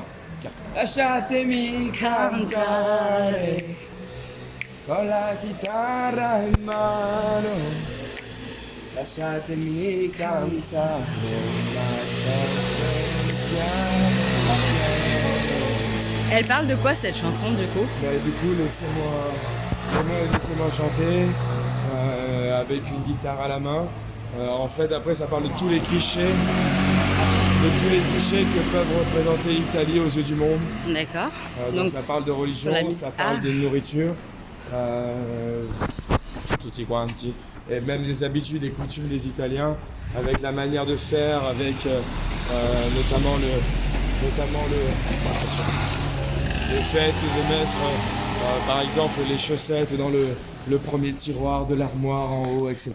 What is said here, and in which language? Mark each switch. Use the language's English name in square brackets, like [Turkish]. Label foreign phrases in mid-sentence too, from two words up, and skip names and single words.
[Italian] Lasciatemi cantare con la chitarra in mano, lasciatemi cantare la canzone piano piano. [French] Elle parle de quoi cette chanson du coup? Du coup, laissez-moi chanter avec une guitare à la main. En fait, après, ça parle de tous les clichés que peuvent représenter l'Italie aux yeux du monde. D'accord. Donc ça parle de religion, ça parle de nourriture, [Italian] tutti quanti, [French] et même des habitudes et coutumes des Italiens, avec la manière de faire, avec notamment le fait de mettre par exemple les chaussettes dans le premier tiroir de l'armoire en haut, etc.